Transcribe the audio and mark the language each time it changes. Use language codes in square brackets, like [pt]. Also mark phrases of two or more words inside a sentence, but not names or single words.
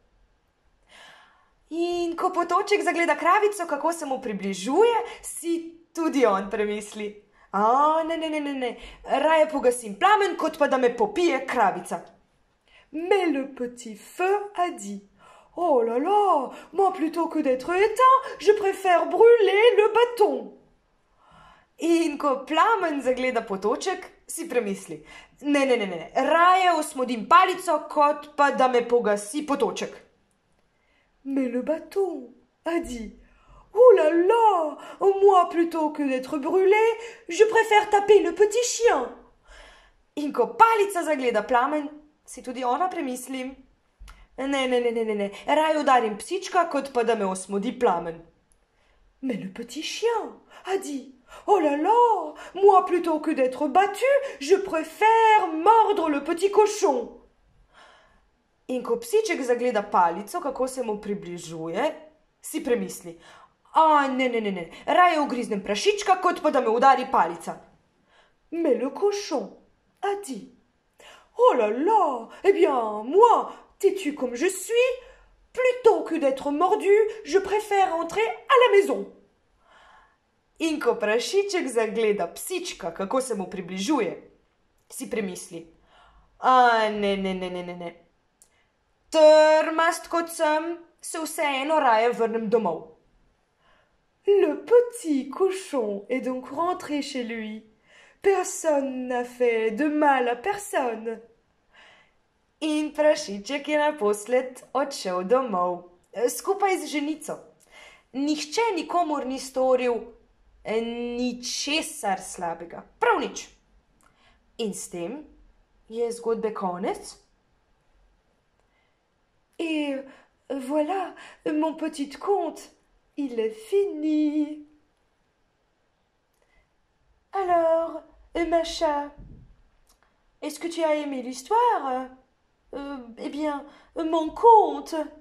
[sl] In ko potoček zagleda kravico, kako se mu približuje, si tudi on premisli: Ne, raje pogasim plamen, kot pa da me popije kravica. [fr] Mais le petit feu a dit: Oh là là, moi plutôt que d'être éteint, je préfère brûler le bâton. [sl] In ko plamen zagleda potoček, si premisli. Ne, raje osmodim palico, kot pa da me pogasi potoček. [fr] Mais le bâton a dit: Oh là là, moi plutôt que d'être brûlé, je préfère taper le petit chien. [sl] In ko palica zagleda plamen, si tudi ona premisli: Ne, raje udarim psička, kot pa da me osmodi plamen. [fr] Mais le petit chien a dit: Oh là là, moi plutôt que d'être battu, je préfère mordre le petit cochon. [sl] In ko psiček zagleda palico, kako se mu približuje, si premisli: Ne, raje ugriznem prašička, kot pa da me udari palica. [fr] Mais le cochon a dit: Oh là là, eh bien, moi, têtu comme je suis, plutôt que d'être mordu, je préfère entrer à la maison. [sl] In ko prašiček zagleda psička, kako se mu približuje, si premisli: Ne. Trmast kot sem, se vseeno raje vrnem domov. [fr] Le petit cochon est donc rentré chez lui. Personne n'a fait de mal à personne. [sl] In prašiček je naposled odšel domov, skupaj z ženico. Nihče nikomur ni storil ničesar slabega, prav nič. In s tem je zgodbe konec. [fr] Et voilà, mon petit conte, il est fini. Alors, Macha, est-ce que tu as aimé l'histoire? Eh bien, mon conte.